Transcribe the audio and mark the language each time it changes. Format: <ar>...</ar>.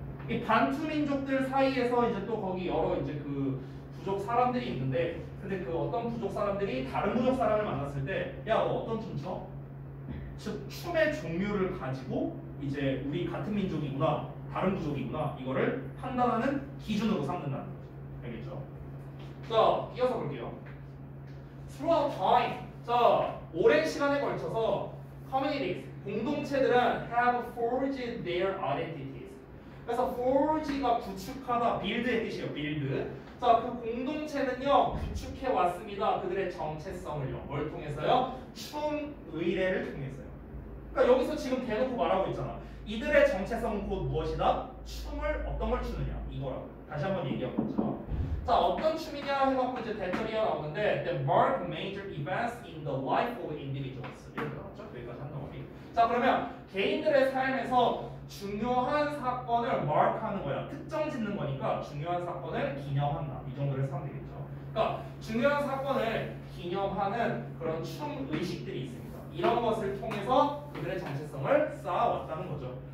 <ko>이 반투 민족들 사이에서 이제 또 거기 여러 이제 그 부족 사람들이 있는데, 근데 그 어떤 부족 사람들이 다른 부족 사람을 만났을 때, 야, 너 어떤 춤 춰? 즉 춤의 종류를 가지고 이제 우리 같은 민족이구나, 다른 부족이구나 이거를 판단하는 기준으로 삼는다는 거죠. 알겠죠? 자, 이어서 볼게요.</ko> <en>Throughout time,</en> <ko>자, 오랜 시간에 걸쳐서</ko> <en>communities,</en> <ko>공동체들은</ko> <en>have forged their identities.</en> <ko>그래서 forge가 구축하다, build의 뜻이에요. build. 자, 그 공동체는요 구축해 왔습니다. 그들의 정체성을요. 뭘 통해서요? 춤 의례를 통해서요. 그러니까 여기서 지금 대놓고 말하고 있잖아. 이들의 정체성은 곧 무엇이다? 춤을 어떤 걸 추느냐 이거라고. 다시 한번 얘기해 보죠. 자, 어떤 춤이냐 해갖고 이제 대처리가 나오는데</ko> <en>that mark major events in the life of individuals.</en> <ko>이렇게 나왔죠? 여기까지 한 덩어리. 자, 그러면 개인들의 삶에서 중요한 사건을 mark하는 거야. 특정 짓는 거니까 중요한 사건을 기념한다. 이 정도를 쓰면 되겠죠. 그러니까 중요한 사건을 기념하는 그런 춤 의식들이 있습니다. 이런 것을 통해서 그들의 정체성을 쌓아왔다는 거죠.</ko>